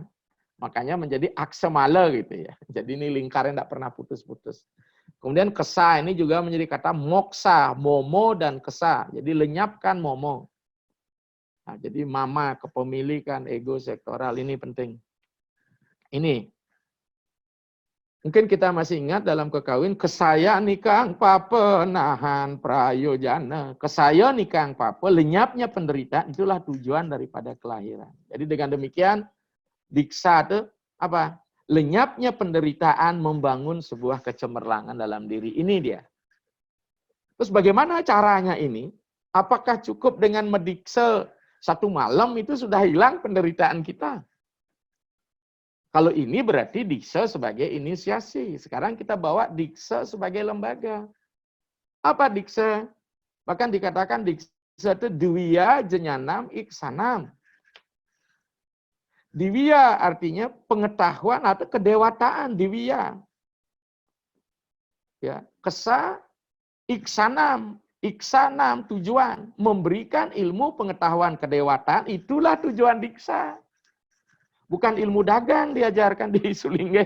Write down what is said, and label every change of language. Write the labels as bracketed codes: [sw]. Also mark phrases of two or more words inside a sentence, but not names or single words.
[id] Makanya menjadi aksemala gitu ya. Jadi ini lingkaran tidak pernah putus-putus. Kemudian kesa ini juga menjadi kata moksa, momo dan kesa. Jadi lenyapkan momo. Nah, jadi mama, kepemilikan, ego sektoral ini penting. Ini. Mungkin kita masih ingat dalam kekawin, [kaw] kesaya nikang papenahan prayojana. Kesaya nikang pape, [id] lenyapnya penderitaan, itulah tujuan daripada kelahiran. Jadi dengan demikian, diksa itu apa? Lenyapnya penderitaan membangun sebuah kecemerlangan dalam diri. Ini dia. Terus bagaimana caranya ini? Apakah cukup dengan mendiksa satu malam itu sudah hilang penderitaan kita? Kalau ini berarti diksa sebagai inisiasi. Sekarang kita bawa diksa sebagai lembaga. Apa diksa? Bahkan dikatakan diksa itu [sa] diwiya jenyanam iksanam. [id] Diwiya artinya pengetahuan atau kedewataan, diwiya. Ya, kesa iksanam, iksanam tujuan memberikan ilmu pengetahuan kedewataan, itulah tujuan diksa. Bukan ilmu dagang diajarkan di Sulingge.